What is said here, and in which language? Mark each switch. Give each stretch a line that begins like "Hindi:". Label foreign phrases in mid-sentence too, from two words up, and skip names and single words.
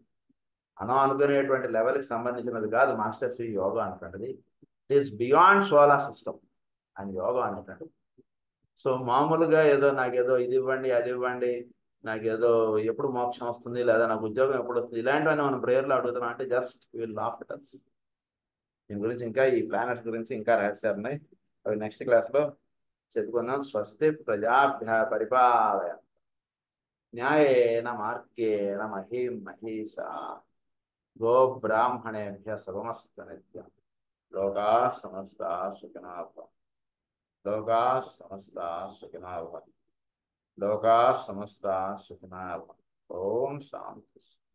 Telugu: మనం అనుకునేటువంటి లెవెల్కి సంబంధించినది కాదు మాస్టర్ శ్రీ యోగా అనేటువంటిది.
English: it is beyond solar system
Telugu: అని యోగా అనేటువంటిది. సో మామూలుగా ఏదో నాకేదో ఇది ఇవ్వండి అది ఇవ్వండి, నాకేదో ఎప్పుడు మోక్షం వస్తుంది లేదా నాకు ఉద్యోగం ఎప్పుడు వస్తుంది ఇలాంటివన్నీ మనం ప్రేయర్లో అడుగుతున్నాం అంటే
English: just will laugh at us.
Telugu: దీని గురించి ఇంకా ఈ ప్లానెట్స్ గురించి ఇంకా రహస్యాలు ఉన్నాయి, అవి
English: next classలో
Telugu: చెప్పుకుందాం.
Sanskrit: स्वस्ति प्रजाभ्य परिपालय. न्यायेन मार्गेण महीं महीषा गोब्राह्मणेभ्य शुभमस्तु नित्यं. लोका समस्ता सुखिनो भवन्तु. लोका समस्ता सुखिनो भवन्तु. लोका समस्ता सुखिनो भवन्तु. ओं शान्ति.